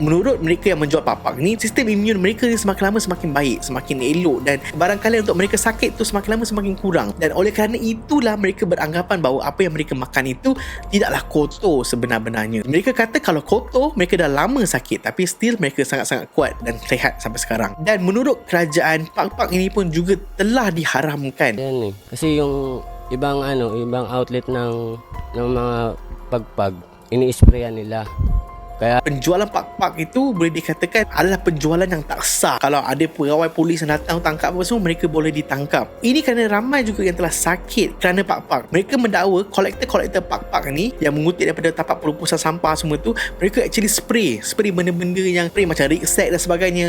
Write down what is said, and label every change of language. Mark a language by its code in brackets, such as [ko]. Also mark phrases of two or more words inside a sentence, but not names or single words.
[ms] Menurut mereka yang menjual pak-pak ni, sistem imun mereka ni semakin lama semakin baik, semakin elok, dan barangkali untuk mereka sakit tu semakin lama semakin kurang. Dan oleh kerana itulah mereka beranggapan bahawa apa yang mereka makan itu tidaklah kotor sebenar-benarnya. Mereka kata kalau kotor, mereka dah lama sakit, tapi still mereka sangat-sangat kuat dan sihat sampai sekarang. Dan menurut kerajaan, pak-pak ini pun juga telah diharamkan. [tl] Yan kasi yung ibang outlet ng mga pagpag ini-sprayan nila. Kaya [ms] penjualan pak-pak itu boleh dikatakan adalah penjualan yang tak sah. Kalau ada pegawai polis yang datang tangkap apa semua, mereka boleh ditangkap. Ini kerana ramai juga yang telah sakit kerana pak-pak. Mereka mendakwa kolektor-kolektor pak-pak ni yang mengutip daripada tapak pelupusan sampah semua tu, mereka [en] actually spray [ms] benda-benda yang spray macam riksek dan sebagainya.